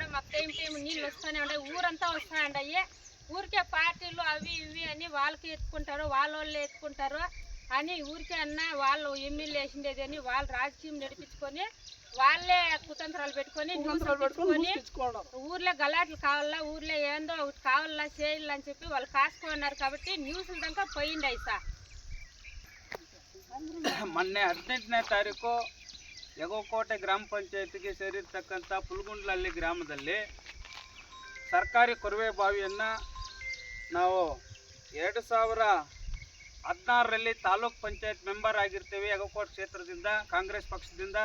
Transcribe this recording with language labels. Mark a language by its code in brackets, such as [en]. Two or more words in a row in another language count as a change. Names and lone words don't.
[te] మాకు టైం నీళ్ళు వస్తూనే ఉన్నాయి, ఊరంతా వస్తాయండి. ఊరికే పార్టీలు అవి ఇవి అని వాళ్ళకి ఎత్తుకుంటారు, వాళ్ళే ఎత్తుకుంటారు అని ఊరికే అన్న వాళ్ళు ఎమ్మెల్యే వేసిండేది అని వాళ్ళు రాజకీయం నడిపించుకొని వాళ్ళే కుతంత్రాలు పెట్టుకొని ఊర్లో గలాట్లు కావాలా, ఊర్లో ఏందో ఒకటి కావాలా చేయాలి అని చెప్పి వాళ్ళు కాసుకున్నారు. కాబట్టి న్యూస్ల దాకా పోయింది సార్. [kn] ಮೊನ್ನೆ 18ನೇ ತಾರೀಕು ಯಗೋಕೋಟೆ ಗ್ರಾಮ ಪಂಚಾಯತಿಗೆ ಸೇರಿರ್ತಕ್ಕಂಥ ಪುಲ್ಗುಂಡ್ಲಹಳ್ಳಿ ಗ್ರಾಮದಲ್ಲಿ ಸರ್ಕಾರಿ ಕೊರವೆ ಬಾವಿಯನ್ನು ನಾವು 2016ರಲ್ಲಿ ತಾಲೂಕ್ ಪಂಚಾಯತ್ ಮೆಂಬರ್ ಆಗಿರ್ತೇವೆ ಯಗೋಕೋಟೆ ಕ್ಷೇತ್ರದಿಂದ ಕಾಂಗ್ರೆಸ್ ಪಕ್ಷದಿಂದ.